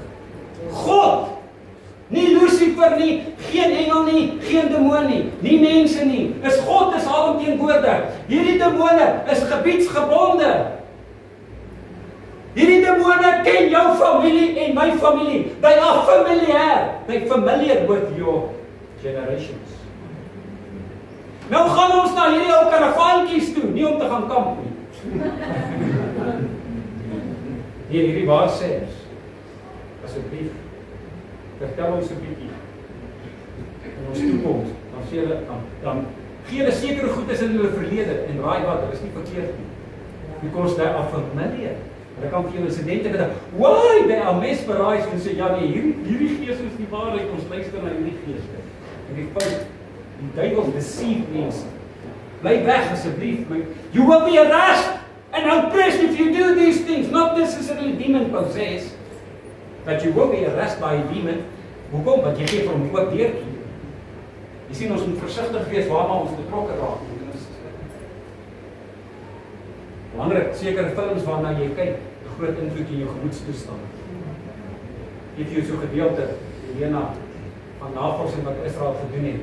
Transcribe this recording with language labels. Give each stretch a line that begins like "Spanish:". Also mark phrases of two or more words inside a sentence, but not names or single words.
Afrikaans: God! Nie Lucifer nie, geen engel nie, geen demoon nie, nie mense nie. God is alomteenwoordig. Hierdie demone is gebiedsgebonde. Hierdie demone ken jou familie en my familie.
English: They are familiar. They familiar with your generations.
Afrikaans: Nou gaan ons na hierdie ou karavaantjies toe, nie om te gaan kamp nie. Hierdie waar sê ons, asseblief, vertel ons 'n bietjie in ons toekoms, dan sê hulle, dan gee hulle sekere goed is in hulle verlede, en raai wat, hulle is nie verkeerd nie.
English: Because they are familiar.
Afrikaans: Hulle kan vir jou insidente gedink,
English: why, they are mesmerized,
Afrikaans: en sê, ja nee, hierdie gees is die waarheid, ons luister na hierdie geeste. En die fout, die duivel deceive mense. Bly weg asseblief,
English: you will be arrested and oppressed if you do these things, not necessarily demon possessed, but you will be arrested by a demon.
Afrikaans: Hoekom? Want jy gee vir hom 'n oop deurtjie. Jy sien, ons moet versigtig wees waarna ons betrokke raak. Belangrik, sekere films waarna jy kyk, 'n groot invloed in jou gemoedstoestand. Gee jy so gedeelte, Helena, van navorsing wat Israel gedoen het.